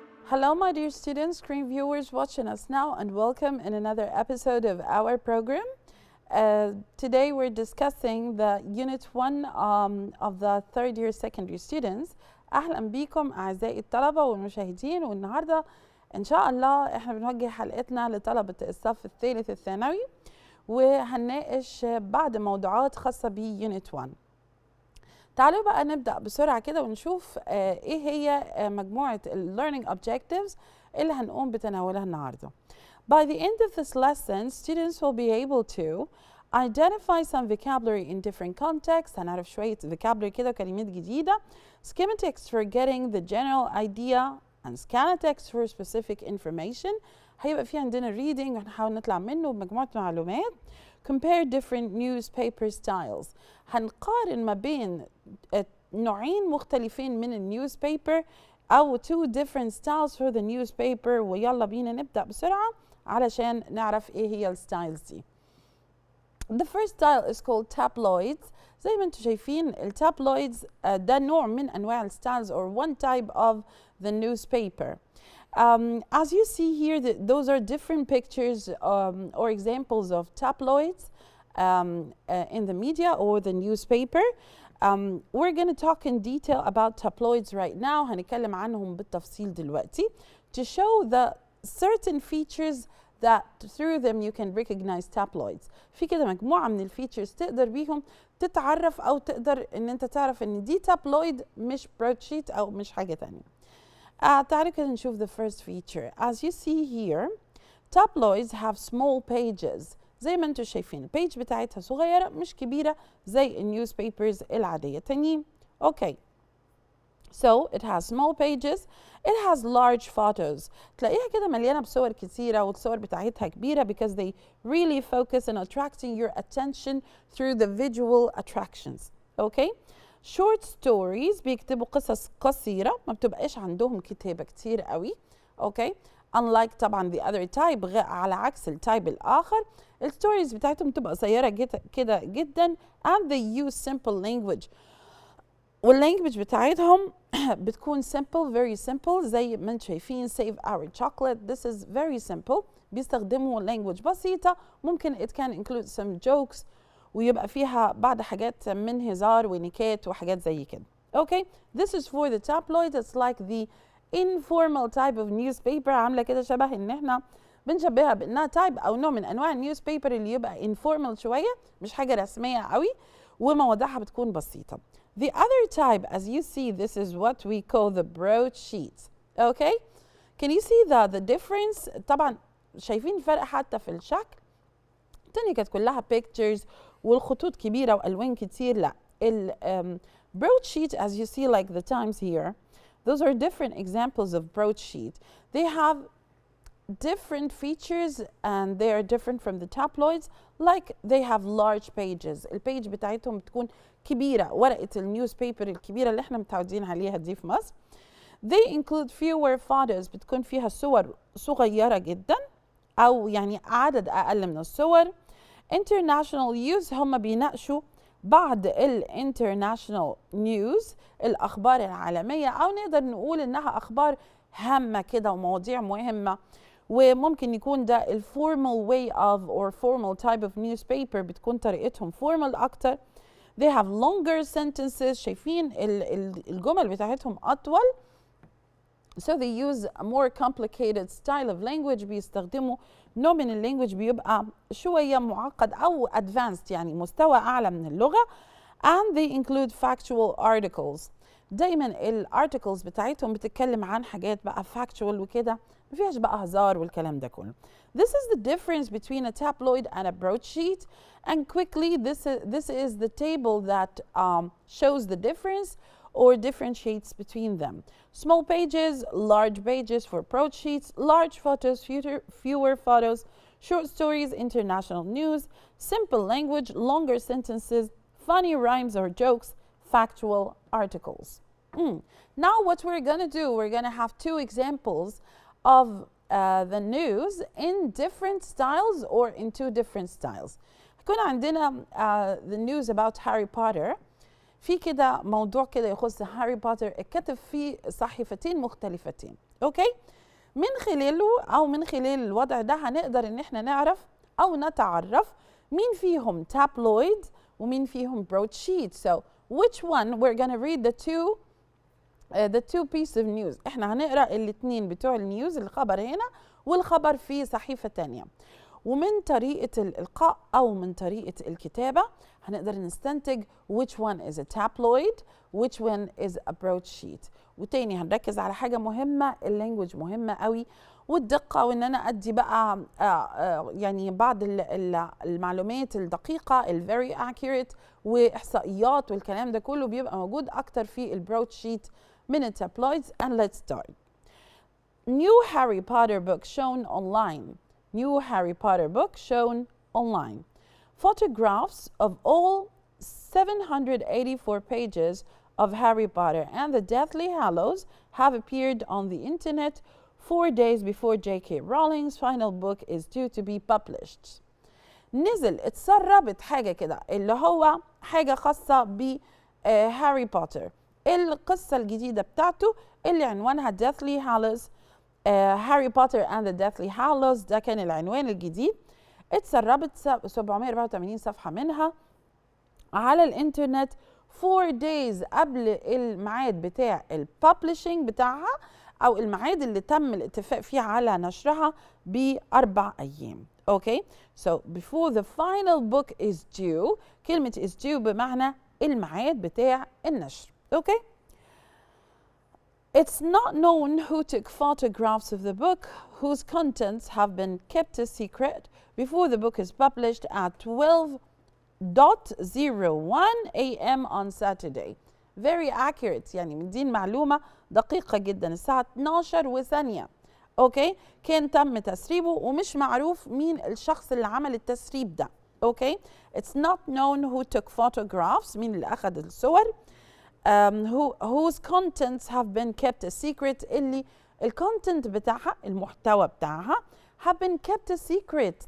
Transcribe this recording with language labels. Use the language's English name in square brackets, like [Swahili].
[English] Hello, my dear students, screen viewers watching us now, and welcome in another episode of our program. Today we're discussing the Unit 1 of the third year secondary students. [Arabic] أهلا بكم أعزائي الطلبة والمشاهدين، والنهاردة إن شاء الله إحنا بنوجه حلقتنا لطلبة الصف الثالث الثانوي، وهنناقش بعض موضوعات خاصة ب Unit 1. تعالوا بقى نبدأ بسرعة كده ونشوف إيه هي مجموعة learning objectives اللي هنقوم بتناولها النهاردة. [English] By the end of this lesson, students will be able to identify some vocabulary in different contexts. [Arabic] هنعرف شوية vocabulary كده وكلمات جديدة. [English] Schema text for getting the general idea and scanner text for specific information. [Arabic] هيبقى في عندنا reading وهنحاول نطلع منه بمجموعة معلومات. [English] Compare different newspaper styles. [Arabic] هنقارن ما بين نوعين مختلفين من النيوزبيبر أو [English] two different styles for the newspaper. [Arabic] ويلا بينا نبدأ بسرعة علشان نعرف إيه هي الستايلز دي. [English] The first style is called tabloids. [Arabic] زي ما انتم شايفين التابلويدز ده نوع من أنواع الستايلز [English] or one type of the newspaper. As you see here, those are different pictures or examples of tabloids in the media or the newspaper. We're going to talk in detail about tabloids right now. [Arabic] هنتكلم عنهم بالتفصيل دلوقتي [English] to show the certain features that through them you can recognize tabloids. [Arabic] في كده مجموعة من الفيتشرز تقدر بيهم تتعرف أو تقدر إن أنت تعرف إن دي tabloid مش broadsheet أو مش حاجة تانية. تعالوا كده نشوف [English] the first feature. As you see here, tabloids have small pages. [Arabic] زي ما انتم شايفين البيج بتاعتها صغيرة مش كبيرة زي النيوزبيبرز العادية تانيين. Okay. [English] So it has small pages. It has large photos. [Arabic] تلاقيها كده مليانة بصور كتيرة والصور بتاعتها كبيرة [English] because they really focus on attracting your attention through the visual attractions. Okay. Short stories [Arabic] بيكتبوا قصص قصيرة ما بتبقاش عندهم كتابة كتير قوي. [English] Okay. [Arabic] Unlike طبعا [English] the other type [Arabic] على عكس التايب الآخر الستوريز بتاعتهم بتبقى قصيرة كده جدا [English] and they use simple language. [Arabic] واللانجوج بتاعتهم بتكون [English] simple, very simple [Arabic] زي ما انتم شايفين [English] save our chocolate. This is very simple. [Arabic] بيستخدموا language بسيطة ممكن [English] it can include some jokes [Arabic] ويبقى فيها بعض حاجات من هزار ونكات وحاجات زي كده. [English] Okay, this is for the tabloid. It's like the informal type of newspaper. [Arabic] عاملة كده شبه ان احنا بنشبهها بانها تايب او نوع من انواع النيوزبيبر اللي يبقى informal شوية مش حاجة رسمية قوي ومواضيعها بتكون بسيطة. [English] The other type, as you see, this is what we call the broadsheets. Okay? Can you see the difference? [Arabic] طبعا شايفين الفرق حتى في الشكل. التانية كانت كلها pictures والخطوط كبيرة والوان كتير. [English] لا broadsheet, as you see like the times here, those are different examples of broadsheet. They have different features and they are different from the tabloids. Like they have large pages. [Arabic] البيج بتاعتهم بتكون كبيرة ورقة النيوزبيبر الكبيرة اللي احنا متعودين عليها دي في مصر. [English] They include fewer photos. [Arabic] بتكون فيها صور صغيرة جدا أو يعني عدد أقل من الصور. International use هم بيناقشوا بعض الانترناشونال نيوز الأخبار العالمية أو نقدر نقول إنها أخبار هامة كده ومواضيع مهمة وممكن يكون ده الفورمال [English] way of or formal type of newspaper [Arabic] بتكون طريقتهم formal أكتر. [English] They have longer sentences. [Arabic] شايفين الجمل بتاعتهم أطول. [English] So they use a more complicated style of language. [Arabic] بيستخدموا نوع من اللانجوج بيبقى شوية معقد أو advanced يعني مستوى أعلى من اللغة. [English] And they include factual articles. [Arabic] دايما الارتكلز بتاعتهم بتتكلم عن حاجات بقى factual وكده ما فيهاش بقى هزار والكلام ده كله. [English] This is the difference between a tabloid and a broadsheet. And quickly, this is the table that shows the difference or differentiates between them. Small pages, large pages for broadsheets, large photos, fewer photos, short stories, international news, simple language, longer sentences, funny rhymes or jokes, factual articles. Now what we're going to do, we're going to have two examples of the news in different styles or in two different styles. [Arabic] هيكون عندنا [English] the news about Harry Potter. [Arabic] في كده موضوع كده يخص هاري بوتر اتكتب في صحيفتين مختلفتين. اوكي؟ من خلاله او من خلال الوضع ده هنقدر ان احنا نعرف او نتعرف مين فيهم tabloid ومين فيهم broadsheet. [English] So which one we're gonna read the two pieces of news. [Arabic] احنا هنقرا الاثنين بتوع النيوز، الخبر هنا والخبر في صحيفة تانية. ومن طريقة الإلقاء أو من طريقة الكتابة هنقدر نستنتج [English] which one is a tabloid which one is a broadsheet. [Arabic] وتاني هنركز على حاجة مهمة، اللانجوج مهمة قوي والدقة، وإن أنا أدي بقى يعني بعض المعلومات الدقيقة [English] very accurate [Arabic] وإحصائيات والكلام ده كله بيبقى موجود أكتر في البروadsheet من التابلويدز. [English] And let's start. New Harry Potter book shown online. New Harry Potter book shown online. Photographs of all 784 pages of Harry Potter and the Deathly Hallows have appeared on the internet 4 days before J.K. Rowling's final book is due to be published. [Arabic] نزل اتسربت حاجة كده اللي هو حاجة خاصة ب هاري بوتر، القصة الجديدة بتاعته اللي عنوانها Deathly Hallows. هاري بوتر and the Deathly Hallows ده كان العنوان الجديد. اتسربت 784 صفحة منها على الانترنت 4 days قبل الميعاد بتاع الببلشنج بتاعها او الميعاد اللي تم الاتفاق فيه على نشرها ب4 ايام. اوكي، [English] so before the final book is due، [Arabic] كلمة is due بمعنى الميعاد بتاع النشر. [English] Okay, it's not known who took photographs of the book whose contents have been kept a secret before the book is published at 12:01 a.m. on Saturday. Very accurate، [Arabic] يعني مدين معلومة دقيقة جدا. الساعة 12 وثانية اوكي كان تم تسريبه ومش معروف مين الشخص اللي عمل التسريب ده. [English] okay, it's not known who took photographs، [Arabic] مين اللي اخذ الصور. [English] whose contents have been kept a secret، [Arabic] اللي الكونتنت بتاعها المحتوى بتاعها [English] have been kept a secret.